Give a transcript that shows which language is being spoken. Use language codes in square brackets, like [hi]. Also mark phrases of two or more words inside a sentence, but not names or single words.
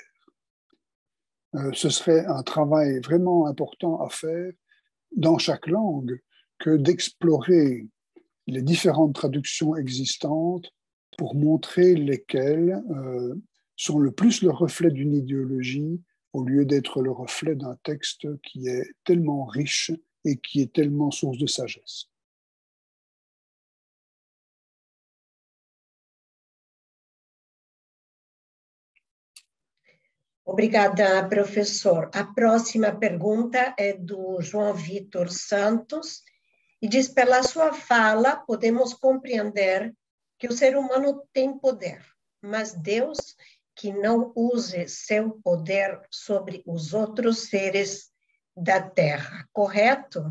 [fr] Ce serait un travail vraiment important à faire dans chaque langue que d'explorer les différentes traductions existantes pour montrer lesquelles sont le plus le reflet d'une idéologie au lieu d'être le reflet d'un texte qui est tellement riche et qui est tellement source de sagesse. [pt] Obrigada, professor. A próxima pergunta é do João Vitor Santos e diz: pela sua fala, podemos compreender que o ser humano tem poder, mas Deus que não use seu poder sobre os outros seres da Terra, correto?